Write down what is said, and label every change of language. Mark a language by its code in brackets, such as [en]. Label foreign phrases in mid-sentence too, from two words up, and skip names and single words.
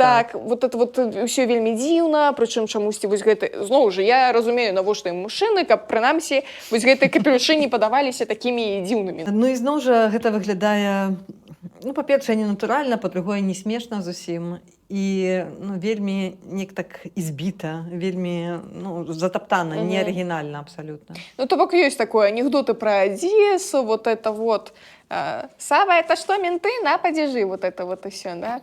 [be] так, [ru] вот это вот [be] ўсё вельмі дзіўна, прычым чамусьці вось гэта, зноў жа, я разумею, навошта ім мужчыны, каб прынамсі вось гэтыя капелюшы не падаваліся такімі дзіўнымі. Ну і зноў жа гэта выглядае, ну, па-першае, ненатуральна, па-другое, не смешна зусім. І вельмі неяк так ізбіта, вельмі затаптана, не арыгінальна абсалютна. Ну, то бок ёсць такое анекдоты пра Одессу, [ru] вот это вот. Сава, это что, менты? На, падзяжы, вот это вот и всё, да?